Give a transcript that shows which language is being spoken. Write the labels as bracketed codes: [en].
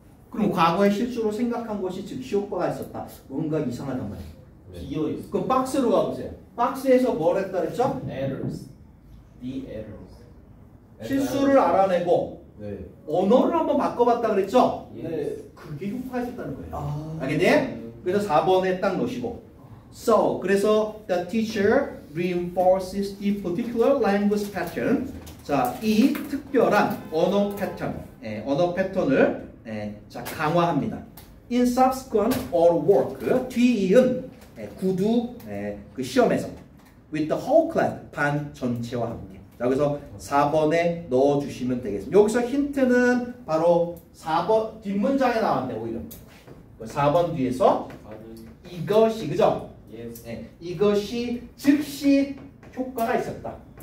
[ko] 그럼 과거의 실수로 생각한 것이 즉시 효과가 있었다. 뭔가 이상하단 말이에요. 비어있어. 그럼 박스로 가보세요. 박스에서 뭘 했다 그랬죠? [en] errors. The errors. [ko] 실수를 알아내고 네. 언어를 한번 바꿔봤다 그랬죠? 네. 그게 효과가 있었다는 거예요. 알겠니? 그래서 4번에 딱 넣으시고 [en] So, [ko] 그래서 [en] the teacher reinforces the particular language pattern. [ko] 자, 이 특별한 언어 패턴을 자, 강화합니다. [en] In subsequent or work, [ko] 뒤이은 구두 그 시험에서 [en] with the whole class, [ko] 반 전체와 함께. 자, 그래서 4번에 넣어주시면 되겠습니다. 여기서 힌트는 바로 4번 뒷문장에 나왔는데 오히려 4번 뒤에서 이것이 그죠? [en] 예스. [ko] 네, 이것이 즉시 효과가 있었다.